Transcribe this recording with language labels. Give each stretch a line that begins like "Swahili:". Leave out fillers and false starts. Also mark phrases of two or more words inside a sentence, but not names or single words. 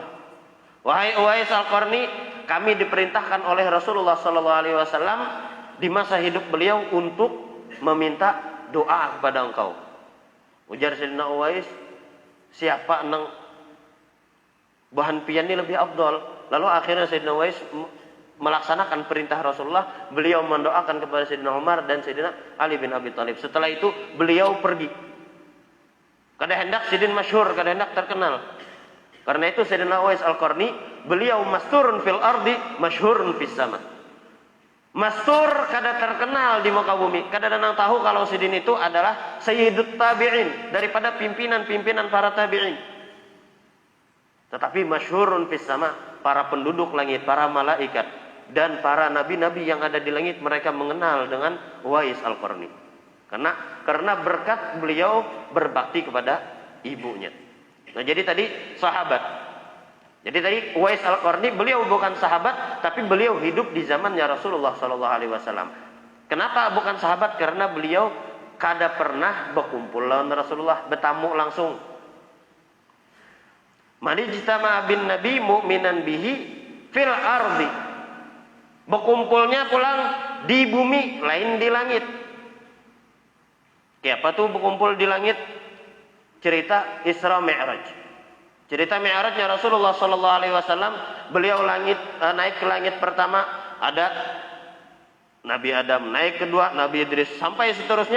Indonesian: Wahai Uwais Al-Qarni, kami diperintahkan oleh Rasulullah SAW di masa hidup beliau untuk meminta doa kepada engkau.
Banjar: Ujar Sayyidina Uwais, siapa nang bahan pian ini lebih afdal?
Indonesian: Lalu akhirnya Sayyidina Uwais melaksanakan perintah Rasulullah. Beliau mendoakan kepada Sayyidina Umar dan Sayyidina Ali bin Abi Thalib.
Banjar: Setelah itu beliau pergi. Kada hendak sidin masyhur, kada hendak terkenal.
Indonesian: Karena itu Sayyidina Uwais Al-Qarni, beliau
Arabic: مستور في الأرض مشهور في السماء.
Banjar: Mastur kada terkenal di muka bumi. Kada ada yang tahu kalau sidin itu adalah
Arabic: سيد التابعين,
Indonesian: daripada pimpinan-pimpinan para tabi'in. Tetapi
Arabic: مشهور في السماء,
Indonesian: para penduduk langit, para malaikat dan para nabi-nabi yang ada di langit, mereka mengenal dengan Uwais Al-Qarni. Karena berkat beliau berbakti kepada ibunya. Nah, jadi tadi sahabat. Jadi tadi Uwais Al-Qarni, beliau bukan sahabat, tapi beliau hidup di zamannya Rasulullah SAW. Kenapa bukan sahabat?
Banjar: Karena beliau kada pernah berkumpul lawan Rasulullah, bertamu langsung.
Arabic: من اجتمع بالنبي مؤمنا به في الأرض.
Banjar: Berkumpulnya pulang di bumi, lain di langit.
Indonesian: Kayak apa tuh berkumpul di langit? Cerita Isra Mi'raj. Cerita Mi'rajnya Rasulullah SAW, beliau naik ke langit pertama, ada Nabi Adam, naik kedua Nabi Idris, sampai seterusnya.